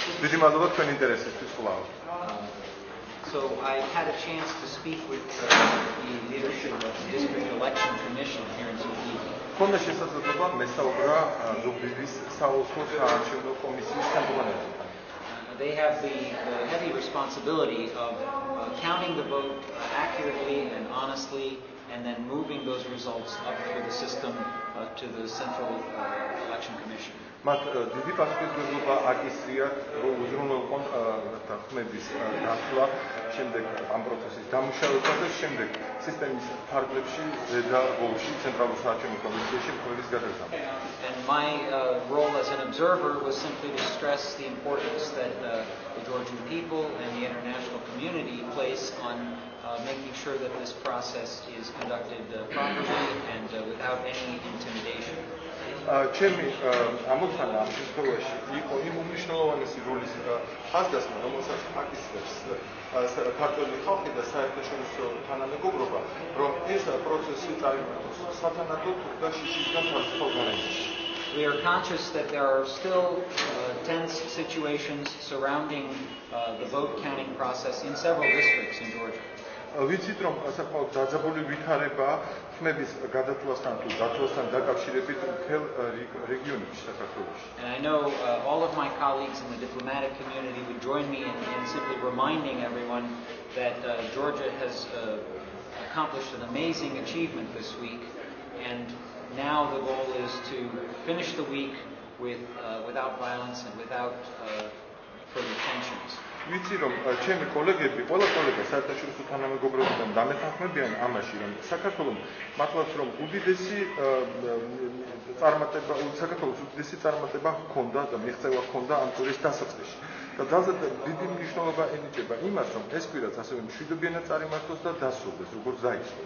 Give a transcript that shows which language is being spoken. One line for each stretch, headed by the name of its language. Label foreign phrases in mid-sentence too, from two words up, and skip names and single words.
Georgian: დიდი მადლობა თქვენ ინტერესისთვის კვლავ.
English: So I had a chance to speak with the leadership of the District Election Commission here in Zugdidi.
Georgian: Ქონდა შესაძლებლობა მესაუბრა ზუგდიდის საოლქო საარჩევნო კომისიის ხელმძღვანელთან.
English: They have the heavy responsibility of counting the vote accurately and honestly, and then moving those results up through the system to the Central Election Commission.
Georgian: მათ დიდი პასუხისმგებლობა აკისრიათ, რომ უზრუნველყონ ხმების დაცვა, შემდეგ ამ პროცესის დამუშავება და შემდეგ სისტემის ფარგლებში ზედა ბოლოში ცენტრალურ საარჩევნო კომისიაში ხმების გადაგზავნა.
English: And my role as an observer was simply to stress the importance that the Georgian people and the international community place on making sure that this process is conducted properly and without any intimidation.
Georgian: ჩემი ამოცანა ამ შემთხვევაში იყო იმ უმნიშვნელოვანესი როლის ხაზგასმა, რომელსაც აკისრებს ქართველი ხალხი და საერთაშორისო თანამეგობრობა, რომ ეს პროცესი წარიმართოს სათანადოდ და შიშისგან თავისუფალ გარემოში.
English: We are conscious that there are still tense situations surrounding the vote counting process in several districts in Georgia.
Georgian: ვიცით რომ საკმაოდ დაძაბული ვითარება ხმების გადათვლასთან თუ დათვლასთან დაკავშირებით მთელ რეგიონებში საქართველოში.
English: And I know all of my colleagues in the diplomatic community would join me in simply reminding everyone that Georgia has accomplished an amazing achievement this week, and now the goal is to finish the week without violence and without further tensions.
Georgian: ვიცი რომ ჩემი კოლეგები, ყველა კოლეგა საერთაშორისო თანამეგობრობიდან დამეთანხმებიან ამაში, რომ საქართველოს მართლაც რომ უდიდესი წარმატება ჰქონდა და მიღწევა ჰქონდა ამ ტურის დასაწყისში. და ძალზედ დიდი მნიშვნელობა ენიჭება იმას, რომ ეს კვირაც ასევე მშვიდობიანად წარიმართოს და დასრულდეს, როგორც დაიწყო.